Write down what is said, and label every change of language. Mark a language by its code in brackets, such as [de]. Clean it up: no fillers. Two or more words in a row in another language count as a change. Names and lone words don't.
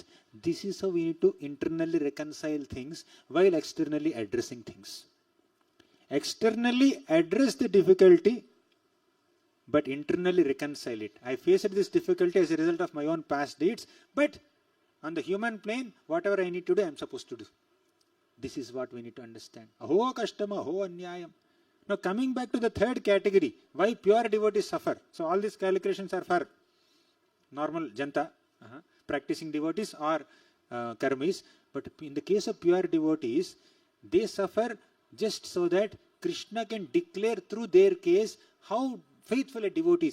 [en] This is how we need to internally reconcile things while externally addressing things. Externally address the difficulty, but internally reconcile it. I faced this difficulty as a result of my own past deeds, but on the human plane, whatever I need to do, I am supposed to do. This is what we need to understand. [sa] अहो कष्टम, अहो अन्यायम्. [en] Now coming back to the third category, why pure devotees suffer. So all these calculations are for normal janta, practicing devotees or karmis. But in the case of pure devotees, they suffer just so that Krishna can declare through their case how faithful a devotee is.